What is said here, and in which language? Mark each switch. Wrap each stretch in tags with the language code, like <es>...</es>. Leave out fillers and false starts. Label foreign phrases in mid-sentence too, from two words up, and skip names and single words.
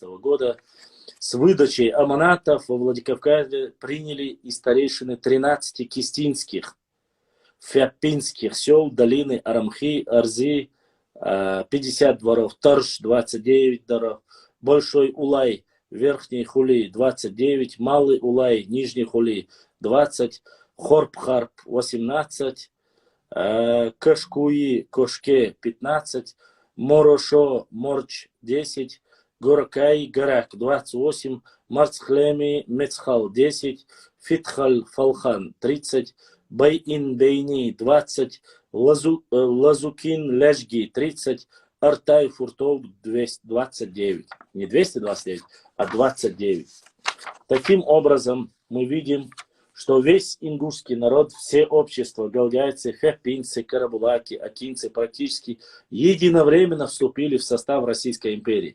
<ru>года с выдачей аманатов во Владикавказе приняли и старейшины 13 кистинских, фяпинских сел долины Арамхи, Арзи, 50 дворов, Торж 29 дворов, Большой Улай, Верхний Хули 29, Малый Улай, Нижний Хули 20, Хорбхарп 18, Кашкуи, Кошке 15, Морошо, Морч 10, Горакай, Гарак 28, Марцхлеми, Мецхал 10, Фитхал, Фалхан 30, Байин, Бейни 20, Лазукин, Лежги 30, Артай, Фуртов 229. Не 229, а 29. Таким образом, мы видим, что весь ингушский народ, все общества, галгайцы, фяпинцы, карабулаки, акинцы практически единовременно вступили в состав Российской империи.</ru>